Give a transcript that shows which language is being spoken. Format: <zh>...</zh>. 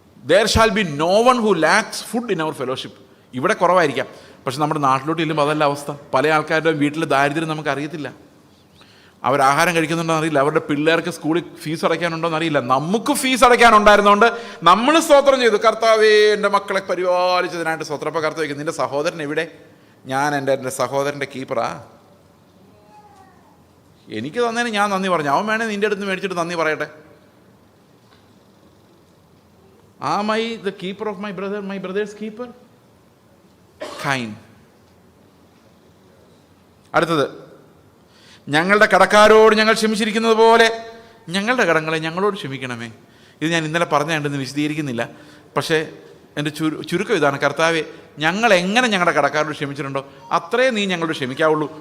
<en>There shall be no one who lacks food in our fellowship.</en> <ml>ഇവിടെ കുറവായിരിക്കാം, പക്ഷെ നമ്മുടെ നാട്ടിലോട്ട് ചെല്ലുമ്പോൾ അതല്ല അവസ്ഥ. പല ആൾക്കാരുടെയും വീട്ടിൽ ദാരിദ്ര്യം നമുക്കറിയത്തില്ല. അവരാഹാരം കഴിക്കുന്നുണ്ടോ എന്നറിയില്ല. അവരുടെ പിള്ളേർക്ക് സ്കൂളിൽ ഫീസ് അടയ്ക്കാനുണ്ടോ എന്നറിയില്ല. നമുക്ക് ഫീസ് അടയ്ക്കാനുണ്ടായിരുന്നതുകൊണ്ട് നമ്മൾ സ്തോത്രം ചെയ്തു, കർത്താവേ എൻ്റെ മക്കളെ പരിപാലിച്ചതിനായിട്ട് സ്തോത്രം. അപ്പോൾ കർത്താവ് നിൻ്റെ സഹോദരൻ എവിടെ? ഞാൻ എൻ്റെ സഹോദരൻ്റെ കീപ്പറാ, എനിക്ക് തന്നതിന് ഞാൻ നന്ദി പറഞ്ഞു. അവൻ വേണേൽ നിൻ്റെ അടുത്ത് മേടിച്ചിട്ട് നന്ദി പറയട്ടെ.</ml> <en>Am I the keeper of my brother, my brother's keeper? Kind.</en> <ml>അടുത്തത്, ഞങ്ങളുടെ കടക്കാരോട് ഞങ്ങൾ ക്ഷമിച്ചിരിക്കുന്നത് പോലെ ഞങ്ങളുടെ കടങ്ങളെ ഞങ്ങളോട് ക്ഷമിക്കണമേ. ഇത് ഞാൻ ഇന്നലെ പറഞ്ഞുകൊണ്ടെന്ന് വിശദീകരിക്കുന്നില്ല. പക്ഷേ എൻ്റെ ചുരുക്കം ഇതാണ്, കർത്താവെ ഞങ്ങൾ എങ്ങനെ ഞങ്ങളുടെ കടക്കാരോട് ക്ഷമിച്ചിട്ടുണ്ടോ അത്രയും നീ ഞങ്ങളോട് ക്ഷമിക്കാവുള്ളൂ.</ml>